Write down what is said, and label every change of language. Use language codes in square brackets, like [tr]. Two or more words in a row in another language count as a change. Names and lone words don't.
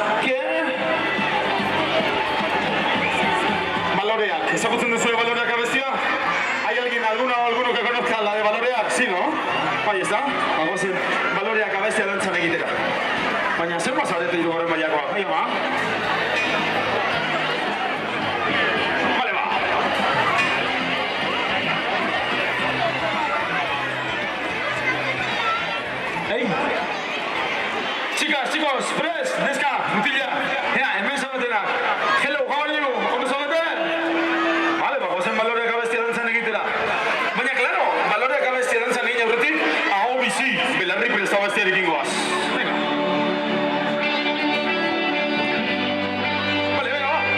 [es] que... [eu] Baloreak. ¿Ezagutzen duzu Baloreak abestia? [es] ¿Hay alguien, alguno que conozca la de Baloreak? Sí, ¿no? Ahí está. Vamos en [eu] Baloreak abestia dantzan egitera. Baina zer mazarete hirugarren mailakoa? [es] Ahí va. Vale, va. Hey. Chicas, chicos, [eu] press, neska, mutila. Hemen zaudetena. [en] Hello, how are you? [eu] Ondo zaudete? Vale, bagozen Baloreak abestia dantzan egitera. Baina, claro, Baloreak abestia dantzan egin aurretik, aho bizi, belarri presta abestiarekin goaz. [es] Venga. Vale, venga, va.